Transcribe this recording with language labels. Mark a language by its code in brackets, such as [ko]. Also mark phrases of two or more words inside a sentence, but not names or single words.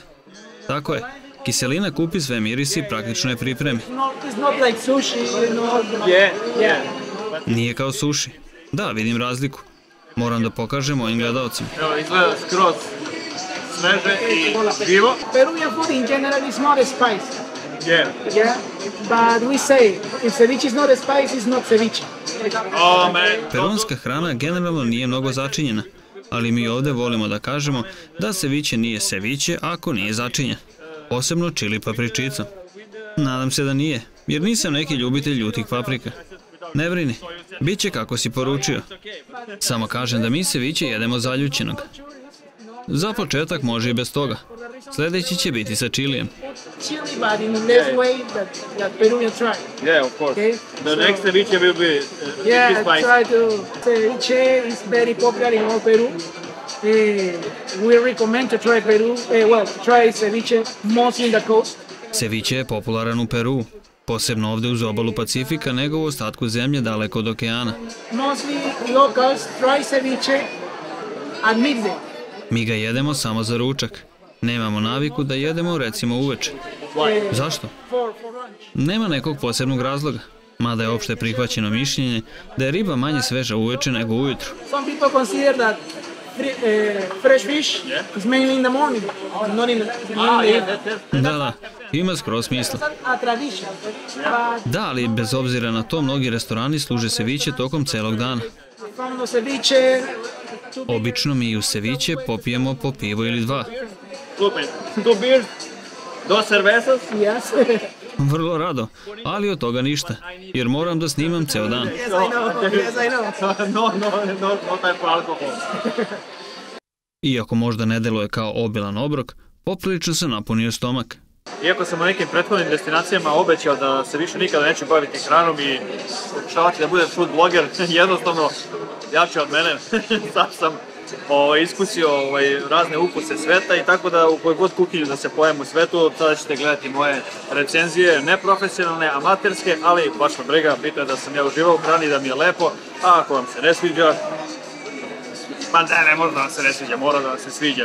[sr] Tako je. Kiselina kupi sve mirisi i praktično je pripremi. Nije kao suši. Da, vidim razliku. Moram da pokažem mojim gledalcima. Evo, izgleda skroz sveže i živo. [en] Peruvian food in general is not spicy. Yeah, but we say if ceviche is not spicy, it's not ceviche. [sr] Peruanska hrana generalno nije mnogo začinjena, ali mi ovde volimo da kažemo da ceviche nije ceviche ako nije začinjen. Posebno čili papričicom. Nadam se da nije, jer nisam neki ljubitelj ljutih paprika. Ne brini, bit će kako si poručio. Samo kažem da mi ceviche jedemo zaljućenog. Za početak može i bez toga. Sljedeći će biti sa čilijem. [en] Chili, but in less way that Peruvian try. Yeah, of course. Okay? The next ceviche will be spicy. Try to. Ceviche is very popular in all Peru. We recommend to try Peru. Try ceviche mostly in the coast. [sr] Ceviche je popularan u Peru, posebno ovde uz obalu Pacifika, nego u ostatku zemlje daleko od okeana. [en] Mostly locals try ceviche at midday. [sr] Mi ga jedemo samo za ručak. Nemamo naviku da jedemo recimo uveče. Zašto? Nema nekog posebnog razloga, mada je opšte prihvaćeno mišljenje da je riba manje sveža uveče nego ujutru. [en] Some people consider that fresh fish is mainly in the morning, not in the [sr] Da, ima skroz smisla. Da, ali bez obzira na to, mnogi restorani služe ceviche tokom celog dana. Obično mi u ceviche popijemo po pivo ili 2. [en] Super. 2 beers, 2 cervezas. Yes. [sr] Vrlo rado, ali od toga ništa, jer moram da snimam ceo dan. [en] Yes, I know. No type of alcohol. [sr] Iako možda ne deluje kao obilan obrok, poprilično se napunio stomak. Iako sam na nekim prethodnim destinacijama obećao da se više nikada neću baviti hranom i pokušavati da budem [en] food blogger, [sr] jednostavno jače od mene. Sad sam iskusio razne ukuse sveta i tako da u kojoj god kuhinju da se pojem u svetu, sada ćete gledati moje recenzije, neprofesionalne, amaterske, ali baš me briga, bitno je da sam ja uživao u hrani, da mi je lepo, a ako vam se ne sviđa, pa ne može da vam se ne sviđa, mora da vam se sviđa.